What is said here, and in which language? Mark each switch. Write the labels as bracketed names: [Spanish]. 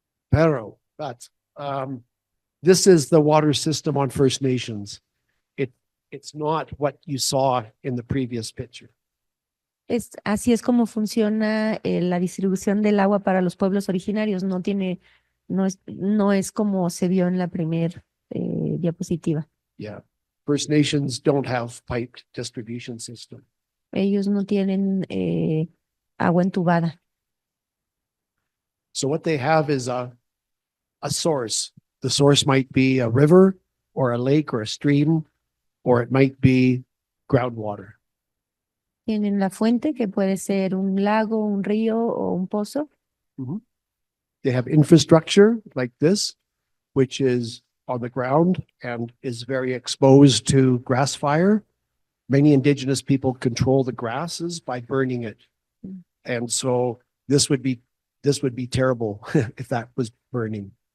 [English] Pero, but, this is the water system on First Nations. It's not what you saw in the previous picture. [Spanish] Así es como funciona la distribución del agua para los pueblos originarios. No es como se vio en la primera diapositiva. [English] Yeah. First Nations don't have piped distribution system. [Spanish] Ellos no tienen agua entubada. [English] So what they have is a source. The source might be a river or a lake or a stream, or it might be groundwater. [Spanish] Tienen la fuente, que puede ser un lago, un río o un pozo. [English] They have infrastructure like this, which is on the ground and is very exposed to grass fire. Many indigenous people control the grasses by burning it. And so this would be terrible if that was burning.